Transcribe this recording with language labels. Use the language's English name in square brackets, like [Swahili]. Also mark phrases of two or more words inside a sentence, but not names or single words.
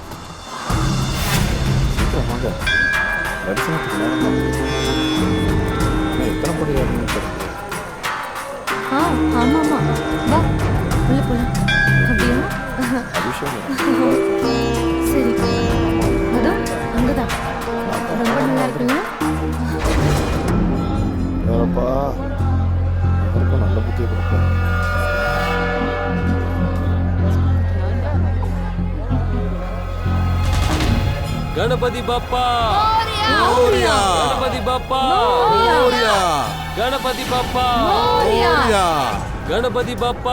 [Tamil] ஆமாமா, வா உள்ள போலாம். அப்படியா? சரி, அதோ அங்கதான். ரொம்ப நல்லா இருக்குல்ல? நல்ல புத்தியை கொடுப்பேன். [Marathi] गणपति बाप्पा मोरया, गणपति बाप्पा मोरया, गणपति बाप्पा मोरया, गणपति बाप्पा